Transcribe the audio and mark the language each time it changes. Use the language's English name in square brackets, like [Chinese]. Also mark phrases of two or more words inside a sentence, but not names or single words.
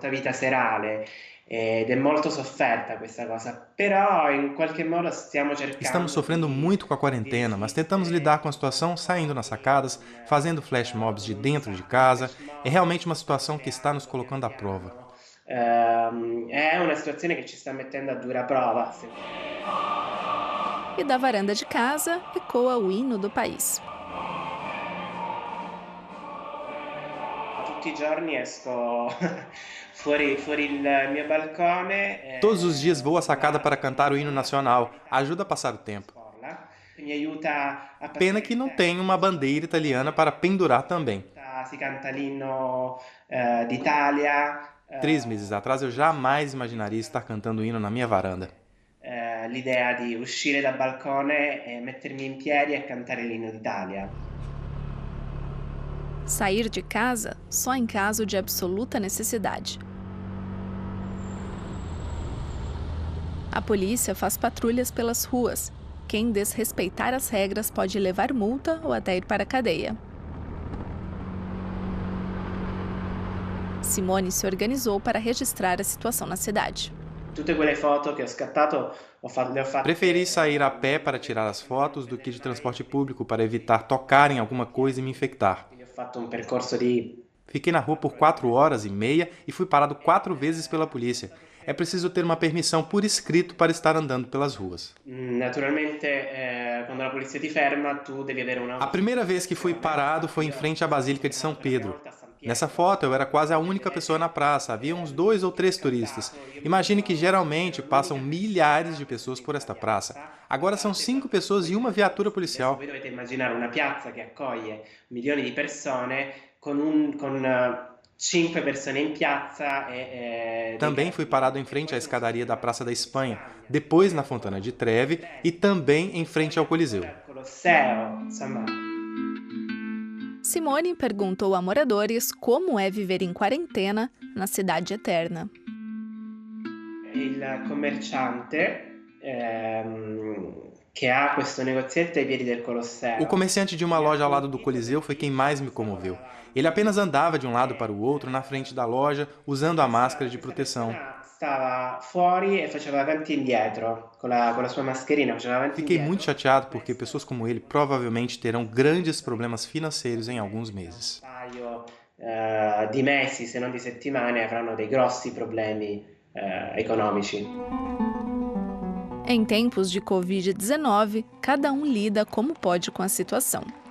[Portuguese] Estamos sofrendo muito com a quarentena, mas tentamos lidar com a situação saindo nas sacadas, fazendo flash mobs de dentro de casa. É realmente uma situação que está nos colocando à prova. É uma situação que [Italian] ci sta mettendo a dura prova. [Portuguese] E da varanda de casa ecoa o hino do país. [Italian] Tutti i giorni esco fuori il mio balcone. [Portuguese] Todos os dias vou à sacada para cantar o hino nacional. Ajuda a passar o tempo. Pena que não tem uma bandeira italiana para pendurar também. [Italian] Si canta l'inno d'Italia. [Portuguese] 3 meses atrás eu jamais imaginaria estar cantando o hino na minha varanda. [Italian] L'idea di uscire dal balcone, mettermi in piedi e cantare l'inno d'Italia. [Portuguese] Sair de casa só em caso de absoluta necessidade. A polícia faz patrulhas pelas ruas. Quem desrespeitar as regras pode levar multa ou até ir para a cadeia. Simone se organizou para registrar a situação na cidade. [Italian] Tutte quelle foto che ho scattato, le ho fatte. [Portuguese] Preferi sair a pé para tirar as fotos do que de transporte público para evitar tocar em alguma coisa e me infectar. [Italian] Ho fatto um percorso di. [Portuguese] Fiquei na rua por 4 horas e meia e fui parado 4 vezes pela polícia. É preciso ter uma permissão por escrito para estar andando pelas ruas. Naturalmente, quando a polícia [Italian] ti ferma, tu devi avere una. [Portuguese] A primeira vez que fui parado foi em frente à Basílica de São Pedro. Nessa foto, eu era quase a única pessoa na praça, havia uns 2 ou 3 turistas. Imagine que geralmente passam milhares de pessoas por esta praça. Agora são 5 pessoas e uma viatura policial. [Italian] Voi dovete immaginare una piazza che accoglie milioni di persone con 5 persone in piazza [Portuguese] Também fui parado em frente à escadaria da Praça da Espanha, depois na Fontana de Trevi e também em frente ao Coliseu. [Italian] Colosseo, insomma. [Portuguese] Simone perguntou a moradores como é viver em quarentena na Cidade Eterna. [Italian] Il commerciante che ha questo negozietto ai piedi del Colosseo. [Portuguese] O comerciante de uma loja ao lado do Coliseu foi quem mais me comoveu. Ele apenas andava de um lado para o outro na frente da loja, usando a máscara de proteção. [Italian] Stava fuori e faceva avanti e indietro con la sua mascherina, faceva avanti e [Portuguese] Fiquei [Italian] indietro. [Portuguese] muito chateado porque pessoas como ele provavelmente terão grandes problemas financeiros em alguns meses. [Italian] Paio di mesi, se non di settimane, avranno dei grossi problemi economici. [Portuguese] Em tempos de Covid-19, cada um lida como pode com a situação.